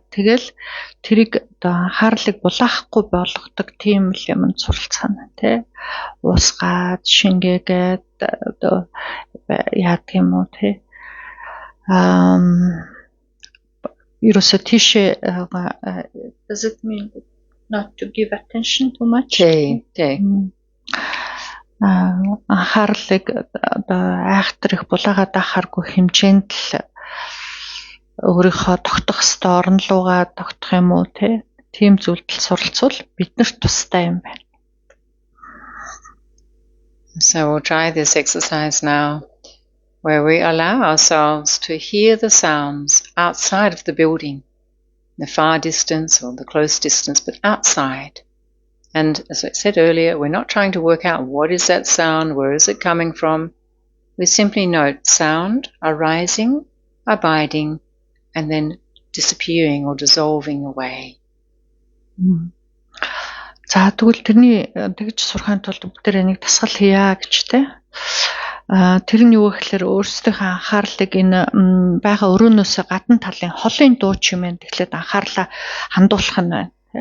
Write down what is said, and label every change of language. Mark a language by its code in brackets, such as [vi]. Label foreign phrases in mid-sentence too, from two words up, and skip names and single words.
[mn] Тэгэл тэрийг одоо анхаарлыг булаахгүй болгодог тийм л юм суралцгаана тий. Уусгаад, шингээгээд одоо яадаг юм уу тий. Ерөөсөө тийшээ [en] does it mean not to give attention too much? [mn] Тий. Анхаарлыг одоо айхтар их булаагаад ахааргүй хэмжээнд л өөрийнхөө тогтох ёстой орон руугаа тогтох юм уу тийм зүйлд суралцвал биднэрт тустай юм байна. [en] So we'll try this exercise now where we allow ourselves to hear the sounds outside of the building, the far distance or the close distance, but outside. And as I said earlier, we're not trying to work out what is that sound, where is it coming from. We simply note sound arising, abiding, and then disappearing or dissolving away. [mn] За тэгвэл тэрний тэгж сурахын тулд бүгд энийг дасгал хийя гэж тэ. Тэр нь юу гэхээр өөрсдийнхөө анхаарлыг энэ байгаа өрөөнөөс гадна талын холын дуу чимээнд тэгэхээр анхаарлаа хандуулах нь байна тэ.